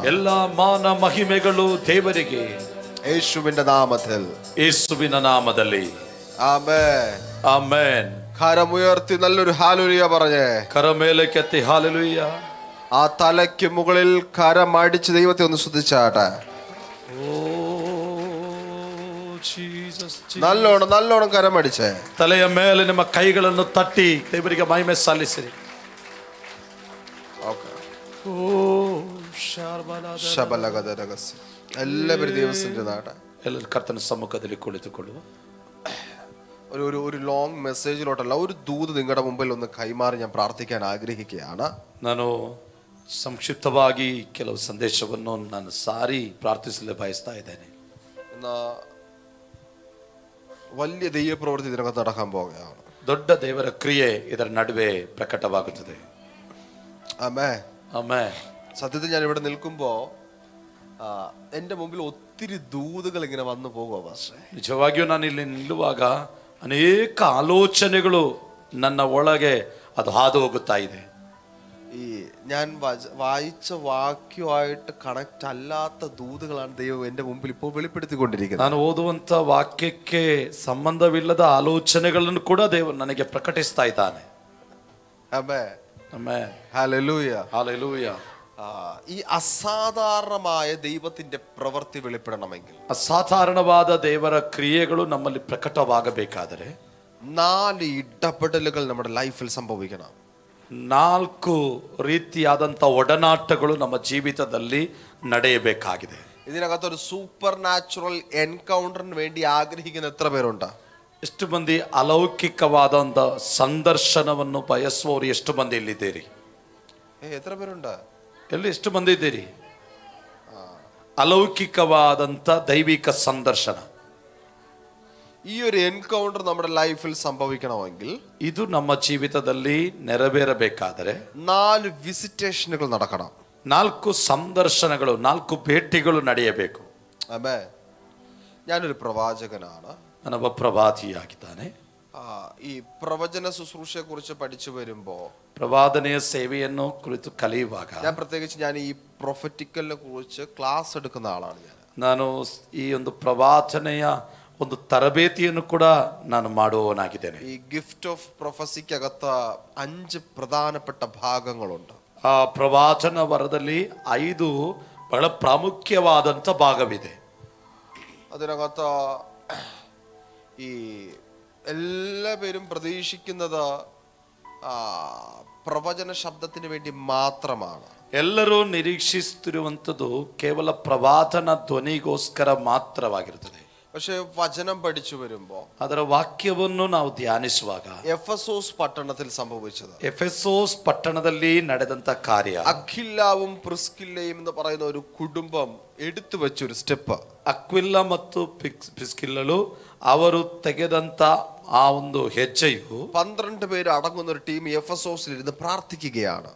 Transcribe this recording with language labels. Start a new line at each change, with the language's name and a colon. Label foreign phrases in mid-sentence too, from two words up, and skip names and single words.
Malayalam: എല്ലാ മാന
Kannada: മഹിಮೆಗಳು ದೇವರಿಗೆ.
Malayalam: യേശുവിന്റെ നാമത്തിൽ,
Kannada: ಯೇಸುವಿನ ನಾಮದಲ್ಲಿ.
Malayalam: ആമേൻ.
Kannada: ಆಮೆನ್.
Malayalam: കരമുയർത്തി നല്ലൊരു ഹാലലുയ പറഞ്ഞേ. കരമേലേക്കെത്തി ഹല്ലേലൂയ. ആ തലയ്ക്ക് മുകളിൽ കരമടിച്ച് ദൈവത്തെ ഒന്ന് സ്തുതിച്ചാട്ടെ. ನಲ್ಲೋಣ ನಲ್ಲೋಣ ಕರಮಡಿಸೆ
Kannada: ತಲೆಯ ಮೇಲೆ ನಿಮ್ಮ ಕೈಗಳನ್ನು ತಟ್ಟಿ ದೇವರಿಗೆ ಮಹಿಮೆ ಸಲ್ಲಿಸಿರಿ.
Malayalam: എല്ലാവരും ദൈവത്തിന്റെ നാട
Kannada: ಎಲ್ಲರೂ ಕರ್ತನ ಸಮ್ಮುಖದಲ್ಲಿ ಕುಳಿತುಕೊಳ್ಳುವ.
Malayalam: ഒരു
English: long message,
Malayalam: ഒരു ദൂത് നിങ്ങളുടെ മുമ്പിൽ ഒന്ന് കൈമാറി ഞാൻ പ്രാർത്ഥിക്കാൻ ആഗ്രഹിക്കുകയാണ്.
Kannada: ನಾನು ಸಂಕ್ಷಿಪ್ತವಾಗಿ ಕೆಲವು ಸಂದೇಶವನ್ನು ನಾನು ಸಾರಿ ಪ್ರಾರ್ಥಿಸಲು ಬಯಸ್ತಾ ಇದ್ದೇನೆ.
Malayalam: വലിയ ദൈവപ്രവൃത്തി ഇതിനകത്ത് നടക്കാൻ പോവുകയാണ്.
Kannada: ದೊಡ್ಡ ದೇವರ ಕ್ರಿಯೆ ಇದರ ನಡುವೆ ಪ್ರಕಟವಾಗುತ್ತದೆ.
Malayalam: ആമേൻ
Kannada: ಆಮೆನ್.
Malayalam: സത്യത്തിൽ ഞാൻ ഇവിടെ നിൽക്കുമ്പോ എന്റെ മുമ്പിൽ ഒത്തിരി ദൂതുകൾ ഇങ്ങനെ വന്നു പോകുക പക്ഷേ
Kannada: ನಿಜವಾಗಿಯೂ ನಾನು ಇಲ್ಲಿ ನಿಲ್ಲುವಾಗ ಅನೇಕ ಆಲೋಚನೆಗಳು ನನ್ನ ಒಳಗೆ ಅದು ಹಾದು ಹೋಗುತ್ತಾ ಇದೆ.
Malayalam: ഈ ഞാൻ വായിച്ച വാക്യമായിട്ട് കണക്ട് അല്ലാത്ത ദൂതുകളാണ് ദൈവം എന്റെ മുമ്പിൽ ഇപ്പോൾ വെളിപ്പെടുത്തിക്കൊണ്ടിരിക്കുന്നത്.
Kannada: ನಾನು ಓದುವಂತ ವಾಕ್ಯಕ್ಕೆ ಸಂಬಂಧವಿಲ್ಲದ ಆಲೋಚನೆಗಳನ್ನು ಕೂಡ ದೇವರು ನನಗೆ ಪ್ರಕಟಿಸ್ತಾ ಇದ್ದಾನೆ.
Malayalam: ആമേൻ
Kannada: ಆಮೆನ್.
Malayalam: ഹല്ലേലൂയ
Kannada: ಹಲ್ಲೆಲೂಯಾ.
Malayalam: ഈ അസാധാരണമായ ദൈവത്തിന്റെ പ്രവൃത്തി വെളിപ്പെടണമെങ്കിൽ,
Kannada: ಅಸಾಧಾರಣವಾದ ದೇವರ ಕ್ರಿಯೆಗಳು ನಮ್ಮಲ್ಲಿ ಪ್ರಕಟವಾಗಬೇಕಾದರೆ
Malayalam: 4 ഇടപെടലുകൾ നമ്മുടെ ലൈഫിൽ സംഭവിക്കണം.
Kannada: 4 ರೀತಿಯಾದಂಥ ಒಡನಾಟಗಳು ನಮ್ಮ ಜೀವಿತದಲ್ಲಿ ನಡೆಯಬೇಕಾಗಿದೆ.
Malayalam: ഇതിനകത്തൊരു
English: super natural encounter
Malayalam: വേണ്ടി ആഗ്രഹിക്കുന്ന എത്ര പേരുണ്ട്?
Kannada: ಎಷ್ಟು ಮಂದಿ ಅಲೌಕಿಕವಾದಂಥ ಸಂದರ್ಶನವನ್ನು ಬಯಸುವವರು ಎಷ್ಟು ಮಂದಿ ಇಲ್ಲಿದ್ದೀರಿ?
Malayalam: എത്ര പേരുണ്ട്?
Kannada: ಎಲ್ಲಿ ಎಷ್ಟು ಮಂದಿ ಇದ್ದೀರಿ? ಅಲೌಕಿಕವಾದಂಥ ದೈವಿಕ ಸಂದರ್ಶನ,
Malayalam: ഈ ഒരു എൻകൗണ്ടർ നമ്മുടെ ലൈഫിൽ സംഭവിക്കണമെങ്കിൽ
Kannada: ಇದು ನಮ್ಮ ಜೀವಿತದಲ್ಲಿ ನೆರವೇರಬೇಕಾದರೆ
Malayalam: 4 ವಿಸಿಟೇಷನ್ಗಳು നടക്കണം.
Kannada: 4 ಸಂದರ್ಶನಗಳು, 4 ಭೇಟಿಗಳು ನಡೆಯಬೇಕು.
Malayalam: ആമേൻ. ഞാനൊരു പ്രവാചകനാണ്.
Kannada: ನಾನೊಬ್ಬ ಪ್ರವಾದಿಯಾಗಿದ್ದಾನೆ.
Malayalam: ഈ പ്രവചന ശുശ്രൂഷയെ കുറിച്ച് പഠിച്ചു വരുമ്പോ,
Kannada: ಪ್ರವಾದನೆಯ ಸೇವೆಯನ್ನು ಕುರಿತು ಕಲಿಯುವಾಗ
Malayalam: ഞാൻ പ്രത്യേകിച്ച് ഞാൻ ഈ പ്രൊഫറ്റിക്കലിനെ കുറിച്ച് ക്ലാസ് എടുക്കുന്ന ആളാണ്.
Kannada: ನಾನು ಈ ಒಂದು ಪ್ರವಾದನೆಯ ಒಂದು ತರಬೇತಿಯನ್ನು ಕೂಡ ನಾನು ಮಾಡುವವನಾಗಿದ್ದೇನೆ.
Malayalam: ഈ
English: gift of prophecy
Malayalam: 5 പ്രധാനപ്പെട്ട ഭാഗങ്ങളുണ്ട്.
Kannada: ಆ ಪ್ರವಾಚನ ವರದಲ್ಲಿ 5 ಬಹಳ ಪ್ರಾಮುಖ್ಯವಾದಂಥ ಭಾಗವಿದೆ.
Malayalam: അതിനകത്ത് ഈ എല്ലാവരും പ്രതീക്ഷിക്കുന്നത് പ്രവചന ശബ്ദത്തിന് വേണ്ടി മാത്രമാണ്.
Kannada: ಎಲ್ಲರೂ ನಿರೀಕ್ಷಿಸುತ್ತಿರುವಂಥದ್ದು ಕೇವಲ ಪ್ರವಾದನ ಧ್ವನಿಗೋಸ್ಕರ ಮಾತ್ರವಾಗಿರುತ್ತದೆ.
Malayalam: പക്ഷെ വചനം പഠിച്ചു വരുമ്പോ,
Kannada: ಅದರ ವಾಕ್ಯವನ್ನು ನಾವು ಧ್ಯಾನಿಸುವಾಗ
Malayalam: എഫെസോസ് പട്ടണത്തിൽ സംഭവിച്ചത്,
Kannada: ಎಫೆಸೋಸ್ ಪಟ್ಟಣದಲ್ಲಿ ನಡೆದಂತ ಕಾರ್ಯ,
Malayalam: അഖില്ലാവും പ്രിസ്കില്ലയും എന്ന് പറയുന്ന ഒരു കുടുംബം എടുത്തു വെച്ചൊരു സ്റ്റെപ്പ്,
Kannada: ಅಕ್ವಿಲ್ಲ ಮತ್ತು ಪ್ರಿಸ್ಕಿಲ್ಲಳು ಅವರು ತೆಗೆದಂತ ಆ ಒಂದು ಹೆಜ್ಜೆಯು
Malayalam: 12 പേര് അടങ്ങുന്ന ഒരു ടീം എഫെസോസിൽ ഇരുന്ന് പ്രാർത്ഥിക്കുകയാണ്.